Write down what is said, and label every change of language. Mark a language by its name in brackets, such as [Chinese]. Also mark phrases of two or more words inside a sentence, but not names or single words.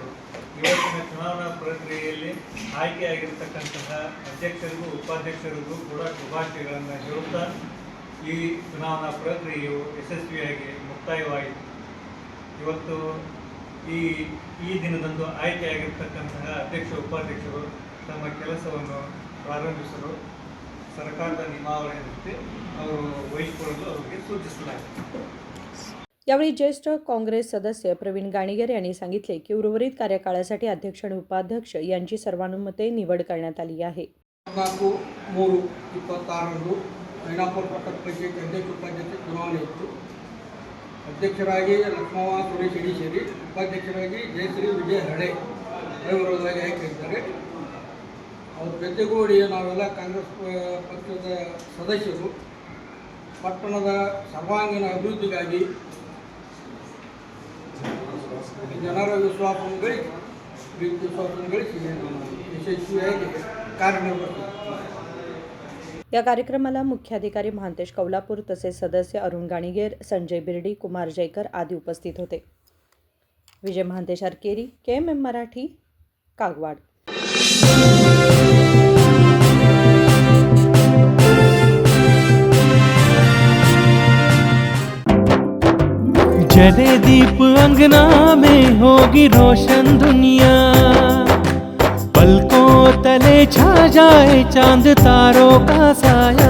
[Kannada] ಇವತ್ತಿನ ಚುನಾವಣಾ ಪ್ರಕ್ರಿಯೆಯಲ್ಲಿ ಆಯ್ಕೆಯಾಗಿರ್ತಕ್ಕಂತಹ ಅಧ್ಯಕ್ಷರಿಗೂ ಉಪಾಧ್ಯಕ್ಷರಿಗೂ ಕೂಡ ಶುಭಾಶಯಗಳನ್ನು ಹೇಳುತ್ತಾ ಈ ಚುನಾವಣಾ ಪ್ರಕ್ರಿಯೆಯು ಯಶಸ್ವಿಯಾಗಿ ಮುಕ್ತಾಯವಾಯಿತು. ಇವತ್ತು ಈ ದಿನದಂದು ಆಯ್ಕೆಯಾಗಿರ್ತಕ್ಕಂತಹ ಅಧ್ಯಕ್ಷ ಉಪಾಧ್ಯಕ್ಷರು ತಮ್ಮ ಕೆಲಸವನ್ನು ಪ್ರಾರಂಭಿಸಲು ಸರ್ಕಾರದ ನಿಯಮಾವಳಿಯಂತೆ ಅವರು ವಹಿಸಿಕೊಳ್ಳಲು ಅವರಿಗೆ सूचिಸಲಾಯಿತು. [Marathi] यावेळी ज्येष्ठ काँग्रेस सदस्य प्रवीण गाणिगर यांनी सांगितले की उर्वरित कार्यकाळासाठी अध्यक्ष आणि उपाध्यक्ष यांची सर्वानुमते निवड करण्यात आली आहे. [Kannada] 4-3-26 ಐನಾಪುರ ಪಟ್ಟಣ ಪಂಚಾಯತ್ ಅಧ್ಯಕ್ಷ ಉಪಾಧ್ಯಕ್ಷ ಚುನಾವಣೆ ಇತ್ತು. ಅಧ್ಯಕ್ಷರಾಗಿ ಲಕ್ಷ್ಮವ್ವ ಸುರೇಶ್ ಅಡಿಶೇರಿ, ಉಪಾಧ್ಯಕ್ಷರಾಗಿ ಜಯಶ್ರೀ ವಿಜಯ್ ಹರಳೆ ಅವಿರೋಧವಾಗಿ ಆಯ್ಕೆಯಿದ್ದಾರೆ. ಅವ್ರ ಜೊತೆಗೂಡಿ ನಾವೆಲ್ಲ ಕಾಂಗ್ರೆಸ್ ಪಕ್ಷದ ಸದಸ್ಯರು ಪಟ್ಟಣದ ಸರ್ವಾಂಗೀಣ ಅಭಿವೃದ್ಧಿಗಾಗಿ ಜನರ ವಿಶ್ವಾಸವನ್ನು ಗಳಿಸಿ ಯಶಸ್ವಿಯಾಗಿ ಕಾರ್ಯನಿರ್ವಹಿಸುತ್ತಾರೆ. [Marathi] या कार्यक्रमाला मुख्याधिकारी महांतेश कौलापूर तसेच सदस्य अरुण गाणिगेर, संजय बिर्डी, कुमार जयकर आदी उपस्थित होते. विजय महांतेश आरकेरी, KMM मराठी, कागवाड. [Hindi] जले दीप अंगना में होगी रोशन दुनिया, पलकों तले छा जाए चांद तारों का साया,